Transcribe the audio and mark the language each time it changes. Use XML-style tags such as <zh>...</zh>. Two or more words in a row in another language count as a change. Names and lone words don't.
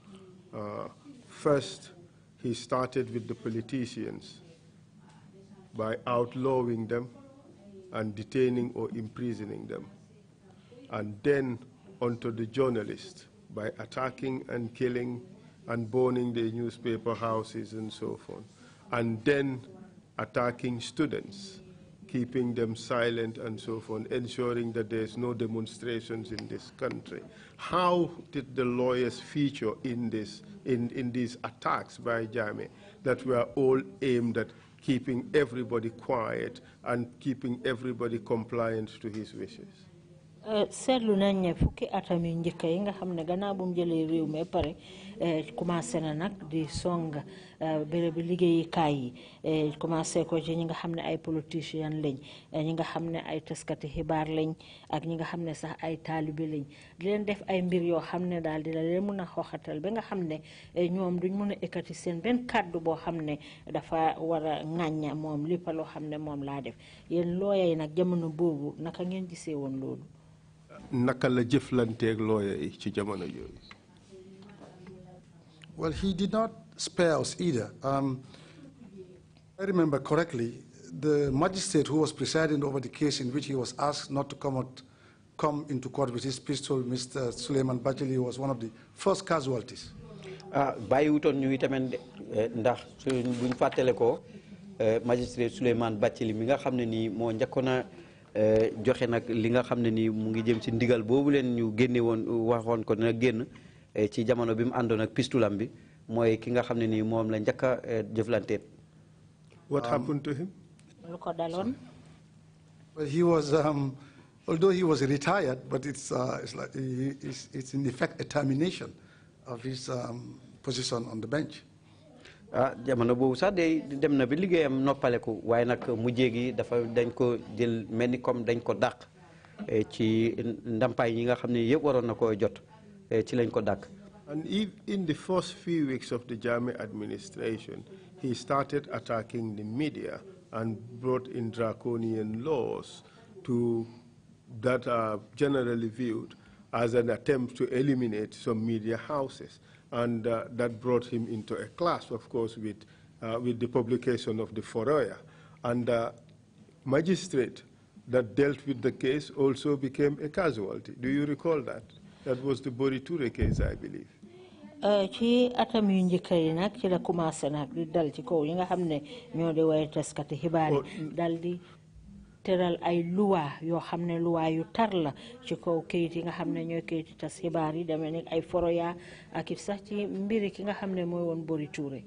<en>First, he started with the politicians by outlawing them and detaining or imprisoning them, and then onto the journalists by attacking and killing and burning the newspaper houses and so forth, and then attacking students, keeping them silent and so forth, ensuring that there's no demonstrations in this country. How did the lawyers feature in these attacks by Jammeh that were all aimed at keeping everybody quiet and keeping everybody compliant to his wishes?</en> <wo>Seetlu nañ ne fukki atam yu njëkk yi nga xam ne gannaaw bu mu jëlee réew mi pare commencé na nag di song bérébi liggéeyukaay yi commencé ko ci ñi nga xam ne ay politiciens lañ ñi nga xam ne ay taskati xibaar lañ ak ñi nga xam ne sax ay taalibe lañ di leen def ay mbir yoo xam ne daal di la leen mun a xoxatal ba nga xam ne ñoom duñ mun a ekkati seen benn kàddu boo xam ne dafa war a ŋàñña moom lépp loo xam ne moom laa def yéen looya yi nag jamono boobu naka ngeen gisee woon loolu. Naka la jëflanteeg lawyer yi ci jamono yooyu?</wo> <en>Well, he did not spare us either. I remember correctly, the magistrate who was presiding over the case in which he was asked not to come into court with his pistol, Mr. Suleiman Bacheli, was one of the first casualties.</en> <wo>bàyyiwutoon ñu itamit ndax buñ fàttale ko magistrate Suleiman Bacheli mi nga xam ne nii moo njëkkoon a joxe nag li nga xam ne nii mu ngi jëm ci ndigal boobu leen ñu génne woon waxoon ko dina génn ci jamono bi mu àndoon ak pistulam bi mooy ki nga xam ne nii moom la njëkk a jëflanteet.</wo> <en>What happened to him?</en> <wo>lu ko daloon.</wo> <en>Well, he was, although he was retired, but it's in effect a termination of his position on the bench.</en> <wo>jamono boobu sax day dem na bi liggéeyam noppaleku waaye nag mujjee gi dafa dañ ko jël mel ni comme dañ ko dàq ci ndampaay yi nga xam ne yëpp waroon na koo jot ci lañ ko dàq.</wo> <en>And in the first few weeks of the Jammeh administration, he started attacking the media and brought in draconian laws that are generally viewed as an attempt to eliminate some media houses. And that brought him into a clash, of course, with the publication of the Foroya. And the magistrate that dealt with the case also became a casualty. Do you recall that? That was the Boriture case, I believe.</en> <wo>ci atam yu njëkk yi nag ci la commencé nag di dal ci kaw yi nga xam ne ñoo di way taskati xibaar yi dal di teral ay luwa yoo xam ne luwa yu tar la ci kaw kayit yi nga xam ne ñooy kayiti tas xibaar yi demee ni ay foroya ak it sax ci mbiri ki nga xam ne mooy woon Boriture.</wo>